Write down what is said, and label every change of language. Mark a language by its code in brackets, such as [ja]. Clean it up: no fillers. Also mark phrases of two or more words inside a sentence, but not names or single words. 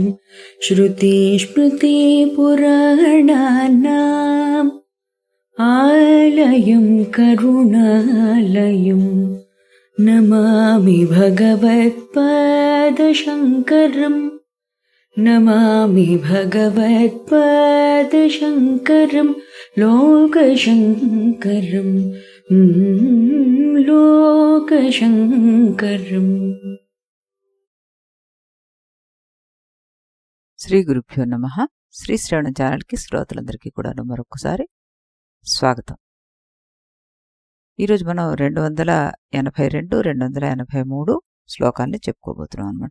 [sa] श्रुतिस्मृतिपुराणानाम् आलयं करुणालयम् नमामि भगवत्पादशङ्करम् नमामि भगवत्पादशङ्करं लोकशङ्करम् लोकशङ्करम्। శ్రీ గురుభ్యో నమః. [te] శ్రీ శ్రవణ ఛానల్కి శ్రోతలందరికీ కూడా మరొకసారి స్వాగతం. ఈరోజు మనం 282, 283 శ్లోకాల్ని చెప్పుకోబోతున్నాం అనమాట.